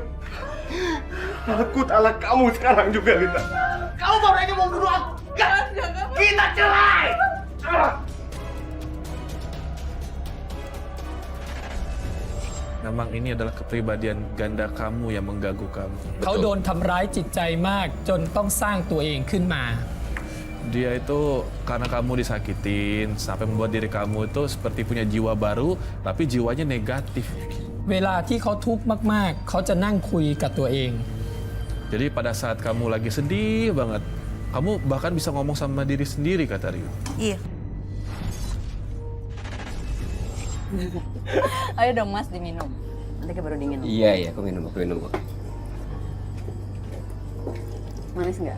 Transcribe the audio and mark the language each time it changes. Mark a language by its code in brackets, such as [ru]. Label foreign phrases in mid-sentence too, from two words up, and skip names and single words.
[id] Aku talak kamu sekarang juga, Lita. Kamu baru aja mau bunuh aku. Kita cerai. Memang ini adalah kepribadian ganda kamu yang mengganggu kamu. [th] เขาโดนทำร้ายจิตใจมากจนต้องสร้างตัวเองขึ้นมา [id] Dia itu karena kamu disakitin sampai membuat diri kamu itu seperti punya jiwa baru tapi jiwanya negatif. [th] เวลาที่เขาทุกข์มากๆ เขาจะนั่งคุยกับตัวเอง [id] Jadi pada saat kamu lagi sedih banget, kamu bahkan bisa ngomong sama diri sendiri, kata Rio. Iya. Ayo dong mas diminum. Nanti baru dingin. Iya, aku minum. Manis nggak?